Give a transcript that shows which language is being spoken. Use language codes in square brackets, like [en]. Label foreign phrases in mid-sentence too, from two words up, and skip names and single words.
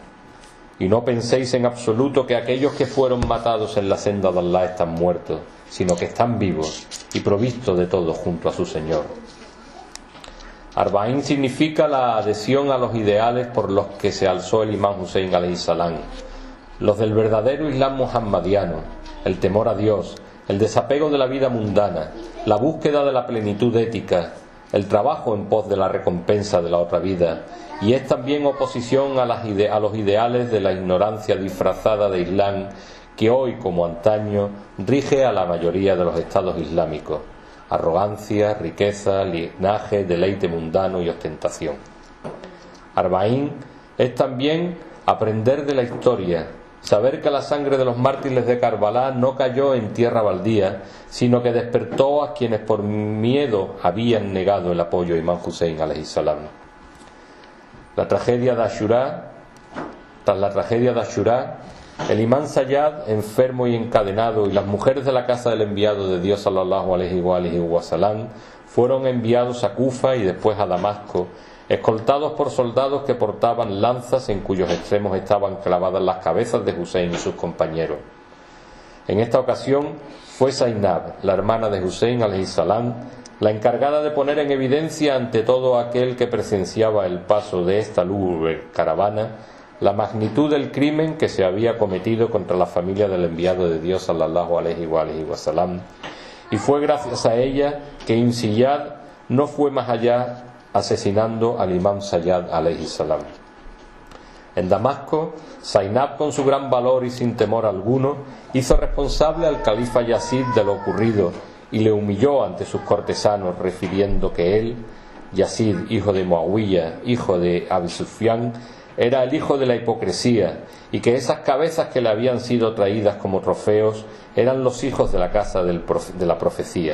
[es] Y no penséis en absoluto que aquellos que fueron matados en la senda de Allah están muertos, sino que están vivos y provistos de todo junto a su Señor. Arba'ín significa la adhesión a los ideales por los que se alzó el imán Hussein [ar] عليه السلام, [es] los del verdadero Islam muhammadiano, el temor a Dios, el desapego de la vida mundana, la búsqueda de la plenitud ética, el trabajo en pos de la recompensa de la otra vida, y es también oposición a los ideales de la ignorancia disfrazada de Islam que hoy, como antaño, rige a la mayoría de los estados islámicos: arrogancia, riqueza, linaje, deleite mundano y ostentación. Arba'ín es también aprender de la historia, saber que la sangre de los mártires de Karbala no cayó en tierra baldía, sino que despertó a quienes por miedo habían negado el apoyo a imán Hussein [ar] عليه السلام. [es] Tras la tragedia de Ashura, el imán Sayyad, enfermo y encadenado, y las mujeres de la casa del enviado de Dios [ar] صلى الله عليه وسلم [es] fueron enviados a Kufa y después a Damasco, escoltados por soldados que portaban lanzas en cuyos extremos estaban clavadas las cabezas de Hussein y sus compañeros. En esta ocasión fue Zainab, la hermana de Hussein [ar] عليه السلام, [es] la encargada de poner en evidencia ante todo aquel que presenciaba el paso de esta lúgubre caravana la magnitud del crimen que se había cometido contra la familia del enviado de Dios [ar] صلى الله عليه وسلم, [es] y fue gracias a ella que Insiyad no fue más allá, asesinando al imán Sayyad [ar] عليه السلام. [es] En Damasco, Zainab, con su gran valor y sin temor alguno, hizo responsable al califa Yazid de lo ocurrido y le humilló ante sus cortesanos, refiriendo que él, Yazid, hijo de Muawiyah, hijo de Abi Sufyan, era el hijo de la hipocresía, y que esas cabezas que le habían sido traídas como trofeos eran los hijos de la casa de la profecía.